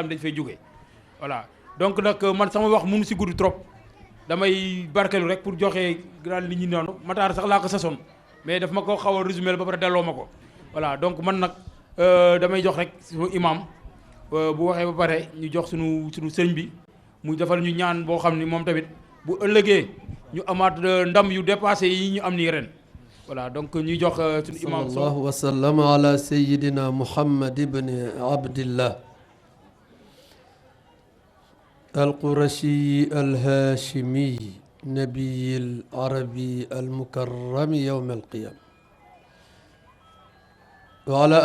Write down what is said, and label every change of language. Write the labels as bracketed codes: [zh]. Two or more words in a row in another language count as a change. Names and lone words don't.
[wo] ne dañu fay jógee [fr] voilà donc [wo] nag man sama wax mënu si gudd trop damay barkelu rek pour joxe grand li ñu noonu Matar sax laa ko sasoon [fr] mais daf ma [wo] ko xaw a résumé ba pare delloo ma ko [fr] voilà donc [wo] man nag damay jox rek suñu imam bu waxee ba pare ñu jox suñu sëñ bi mu defal ñu ñaan boo xam ni moom tamit bu ëllëgee ñu amaat ndam yu dépassé yi ñu am nii ren [fr] voilà donc [wo] ñuy jox suñu imam [ar] صلى الله وسلم على سيدنا محمد ابن عبد الله القرشي الهاشمي نبي العربي المكرم يوم القيامة وعلى